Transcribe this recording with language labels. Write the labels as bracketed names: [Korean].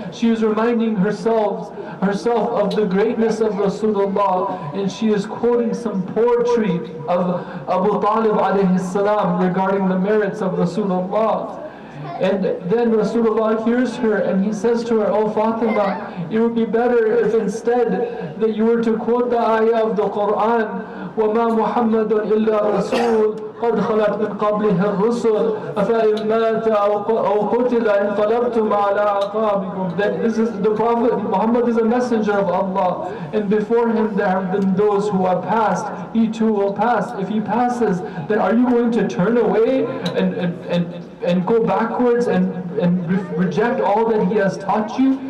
[English] She is reminding herself of the greatness of Rasulullah, and she is quoting some poetry of Abu Talib alayhi salam regarding the merits of Rasulullah. And then Rasulullah hears her and he says to her, Oh Fatima, it would be better if instead that you were to quote the ayah of the Quran, [Arabic] وَمَا مُحَمَّدٌ إِلَّا رَسُولٌ قد خلت من قبله الرسل أفإن مات أو قتل انقلبتم على أعقابكم. [English] That this is the Prophet Muhammad is a messenger of Allah, and before him there have been those who have passed. He too will pass. If he passes, then are you going to turn away and go backwards and reject all that he has taught you?